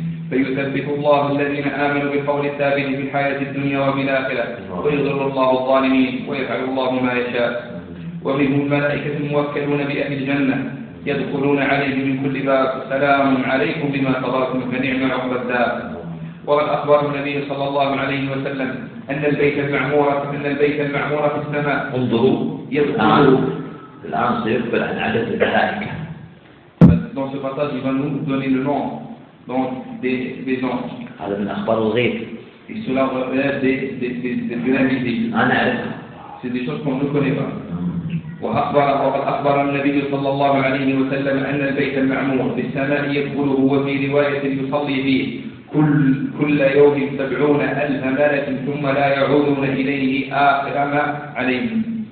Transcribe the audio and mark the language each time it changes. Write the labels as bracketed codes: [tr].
[ar] فيثبت الله الذين آمنوا بالقول الثابت في الحياة الدنيا وفي الآخرة ويضر الله الظالمين ويفعل الله ما يشاء ومنهم الملائكة موكلون بأهل الجنة يدخلون عليه من كل باب سلام عليكم بما صبرتم فنعم عقبى الدار وقد أخبر النبي صلى الله عليه وسلم أن البيت المعمور أن البيت المعمور في السماء. انظروا يدخلوا الآن سيقبل عن عدد الملائكة. [fr] Dans ce passage, il va nous donner le nom donc des anges. [ar] هذا من أخبار الغيب. [fr] Et cela relève des invisibles. [ar] أنا أعرف. [fr] C'est des choses qu'on ne connaît pas. [ar] وقد أخبر النبي صلى الله عليه وسلم أن البيت المعمور في السماء يدخله وفي رواية يصلي فيه كل يوم 70,000 ملك ثم لا يعودون إليه آخر ما عليهم.